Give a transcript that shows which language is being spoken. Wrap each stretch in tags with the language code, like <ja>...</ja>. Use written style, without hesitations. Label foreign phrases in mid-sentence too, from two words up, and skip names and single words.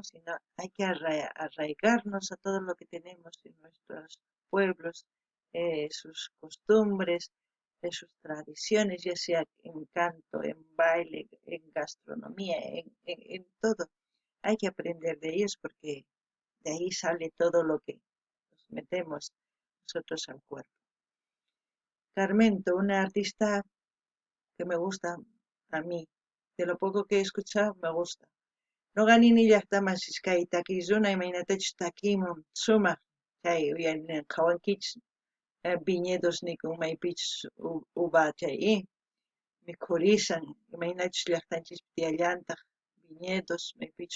<es>Sino hay que arraigarnos a todo lo que tenemos en nuestros pueblos, sus costumbres, de sus tradiciones, ya sea en canto, en baile, en gastronomía, en todo. Hay que aprender de ellos porque de ahí sale todo lo que nos metemos nosotros al cuerpo. Carmento, una artista que me gusta a mí, de lo poco que he escuchado, me gusta.</es> <qu>Noqanini llaqtamasis kay takiyuna imaynatachus takimun sumaq chay uyarina qhawankichis viñedos nikun maypichus uva chay mikhurisan imaynachus llaqtanchispi tiyallantaq viñedos maypichus</qu>